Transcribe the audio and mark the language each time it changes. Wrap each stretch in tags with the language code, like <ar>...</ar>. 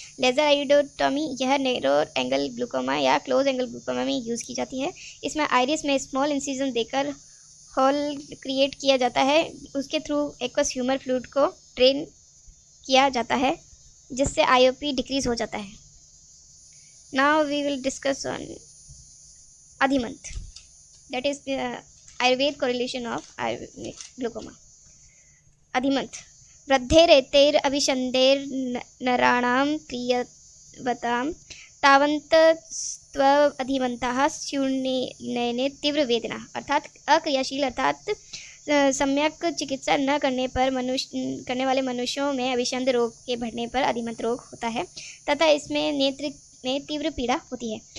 <hi>Laser आइरिडोटॉमी, यह narrow angle glaucoma या close angle glaucoma में यूज़ की जाती है। इसमें आइरिस में स्मॉल इंसिजन देकर होल क्रिएट किया जाता है, उसके थ्रू एक्वस ह्यूमर फ्लूइड को ड्रेन किया जाता है, जिससे आईओपी डिक्रीज हो जाता है।</hi> <en>Now we will discuss on Adhimantha, that is the Ayurveda correlation of glaucoma.</en> <hi>अधिमंत:</hi> <sa>वृद्धेरेतेर अभिषन्धेर नराणां क्रियवतां तावन्तस्त्व अधिमंताः स्युर्नयने तीव्र वेदना,</sa> <hi>अर्थात अक्रियाशील अर्थात सम्यक चिकित्सा न करने वाले मनुष्यों में अभिषंध रोग के बढ़ने पर अधिमंत रोग होता है तथा इसमें नेत्र में तीव्र पीड़ा होती है।</hi>